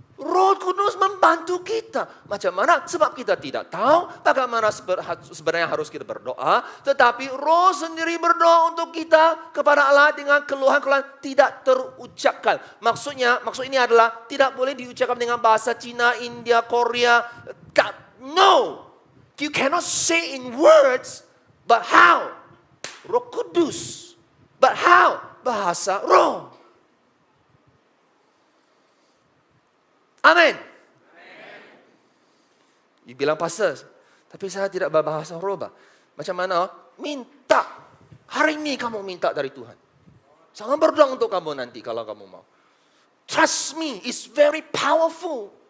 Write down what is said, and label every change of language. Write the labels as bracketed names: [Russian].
[Malay] Roh Kudus membantu kita. Macam mana? Sebab kita tidak tahu bagaimana sebenarnya harus kita berdoa. Tetapi roh sendiri berdoa untuk kita kepada Allah dengan keluhan-keluhan tidak terucapkan. Maksud ini adalah tidak boleh diucapkan dengan bahasa Cina, India, Korea. [English] No. You cannot say in words, but how? [Malay] Roh Kudus. [English] But how? [Malay] Bahasa roh. Amin. You bilang, pastor, tapi saya tidak berbahasa roh, bah. Macam mana? Minta. Hari ini kamu minta dari Tuhan. Jangan berdoa untuk kamu nanti kalau kamu mau. [English] Trust me, it's very powerful.